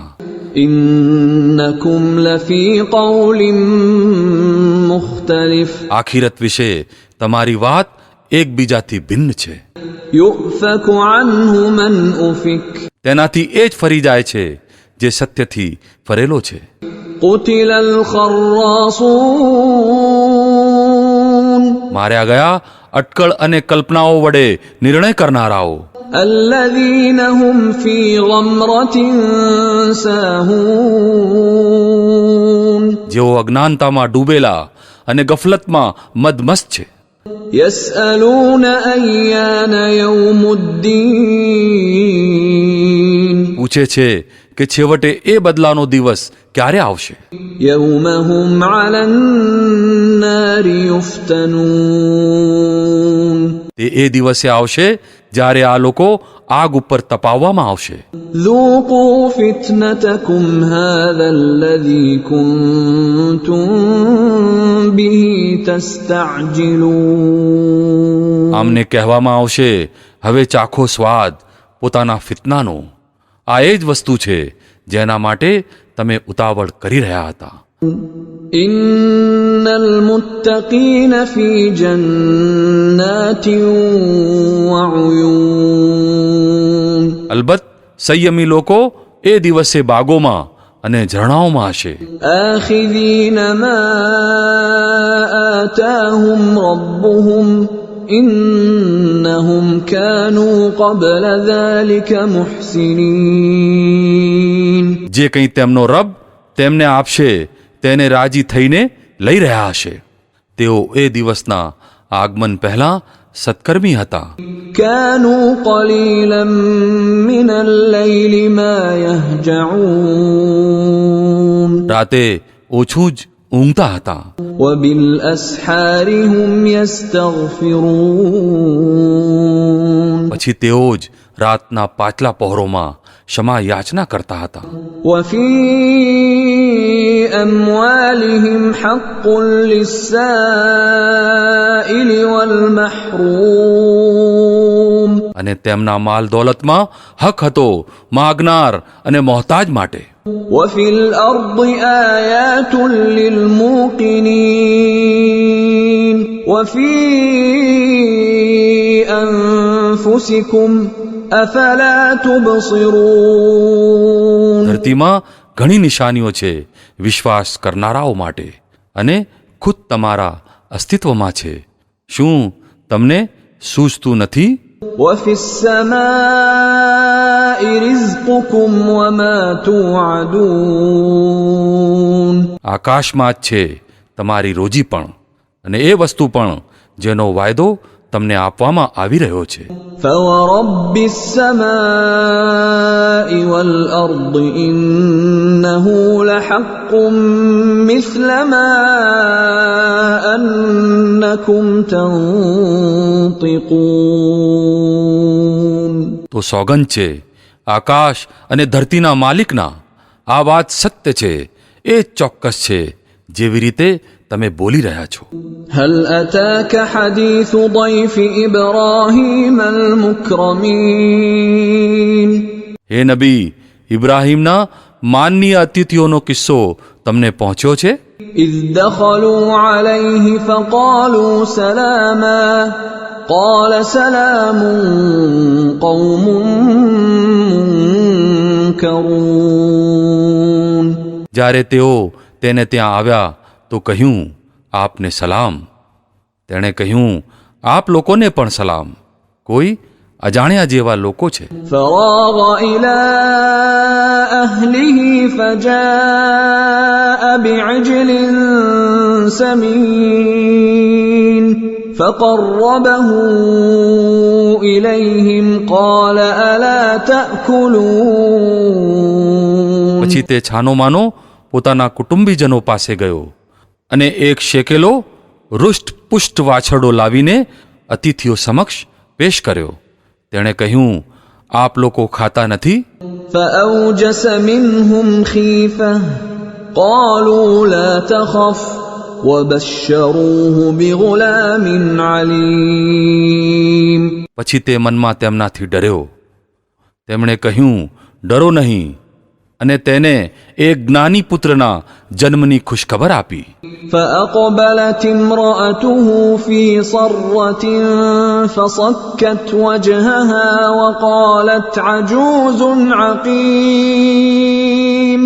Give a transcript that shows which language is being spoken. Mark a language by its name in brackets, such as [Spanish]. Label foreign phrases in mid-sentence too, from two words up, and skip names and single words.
[Arabic] إنكم لفي قول مختلف. [Gujarati] આખિરત વિશે તમારી વાત એકબીજાથી ભિન્ન છે. [Arabic] يؤفك عنه من أفك. [Gujarati] તેનાથી એ જ ફરી જાય છે જે સત્યથી ફરેલો છે. [Arabic] قتل الخراصون. [Gujarati] માર્યા ગયા અટકળ અને કલ્પનાઓ વડે નિર્ણય કરનારાઓ. [Arabic] الذين هم في غمرة ساهون. [Gujarati] જેઓ અજ્ઞાનતામાં ડૂબેલા અને ગફલતમાં મદમસ્ત છે. [Arabic] يسألون أيان يوم الدين. [Gujarati] પૂછે છે કે છેવટે એ બદલાનો દિવસ ક્યારે આવશે. [Arabic] يوم هم على النار يفتنون. [Gujarati] તે એ દિવસે આવશે જ્યારે આ લોકો આગ ઉપર તપાવવામાં આવશે. [Arabic] ذوقوا فتنتكم هذا الذي كنتم به تستعجلون. [Gujarati] આમને કહેવામાં આવશે, હવે ચાખો સ્વાદ પોતાના ફિતનાનો. આ એ જ વસ્તુ છે જેના માટે તમે ઉતાવળ કરી રહ્યા હતા. [Arabic] إن المتقين في جنات وعيون. [Gujarati] અલબત્ત સંયમી લોકો એ દિવસે બાગોમાં અને ઝરણાઓમાં હશે. [Arabic] آخذين ما آتاهم ربهم إنهم كانوا قبل ذلك محسنين. [Gujarati] જે કંઈ તેમનો રબ તેમને આપશે તેને રાજી થઈને લઈ રહ્યા હશે. તેઓ એ દિવસના આગમન પહેલા સત્કર્મી હતા. [Arabic] كانوا قليلا من الليل ما يهجعون. [Gujarati] રાતે ઓછું જ ઊંઘતા હતા. [Arabic] وبالأسحار هم يستغفرون. [Gujarati] પછી તેઓ જ રાતના પાછલા પહોરોમાં ક્ષમા યાચના કરતા હતા. [Arabic] وفي أموالهم حق للسائل والمحروم. [Gujarati] અને તેમના માલ દોલતમાં હક હતો માગનાર અને મોહતાજ માટે. [Arabic] وفي الأرض آيات للموقنين وفي أنفسكم أفلا تبصرون. [Gujarati] ધરતીમાં ઘણી નિશાનીઓ છે વિશ્વાસ કરનારાઓ માટે, અને ખુદ તમારા અસ્તિત્વમાં છે. શું તમને સૂઝતું નથી? [Arabic] وفي السماء رزقكم وما توعدون. [Gujarati] આકાશમાં જ છે તમારી રોજી પણ, અને એ વસ્તુ પણ જેનો વાયદો તમને આપવામાં આવી રહ્યો છે. [Arabic] فورب السماء والأرض إنه لحق مثل ما أنكم تنطقون. [Gujarati] તો સોગંદ છે આકાશ અને ધરતીના માલિકના, આ વાત સત્ય છે, એ ચોક્કસ છે જેવી રીતે તમે બોલી રહ્યા છો. [Arabic] هل أتاك حديث ضيف إبراهيم المكرمين. [Gujarati] હે નબી, ઇબ્રાહીમના માનનીય અતિથિઓનો કિસ્સો તમને પહોંચ્યો છે. [Arabic] إذ دخلوا عليه فقالوا سلاما قال سلام قوم منكرون. [Gujarati] જ્યારે તેઓ તેને ત્યાં આવ્યા તો કહ્યું, આપને સલામ. તેણે કહ્યું, આપ લોકોને પણ સલામ. કોઈ અજાણ્યા જેવા લોકો છે. [Arabic] فراغ إلى أهله فجاء بعجل سمين فقربه إليهم قال ألا تأكلون. [Gujarati] પછી તે છાનો માનો પોતાના કુટુંબીજનો પાસે ગયો અને એક શેકેલો રુષ્ટ પુષ્ટ વાછરડો લાવીને અતિથિઓ સમક્ષ પેશ કર્યો. તેણે કહ્યું, આપ લોકો ખાતા નથી? [Arabic] فأوجس منهم خيفة قالوا لا تخف وبشروه بغلام عليم. [Gujarati] પછી તે મનમાં તેમનાથી ડર્યો. તેમણે કહ્યું, ડરો નહીં, અને તેને એક જ્ઞાની પુત્રના જન્મની ખુશખબર આપી. [Arabic] فأقبلت امرأته في صرة فصكت وجهها وقالت عجوز عقيم.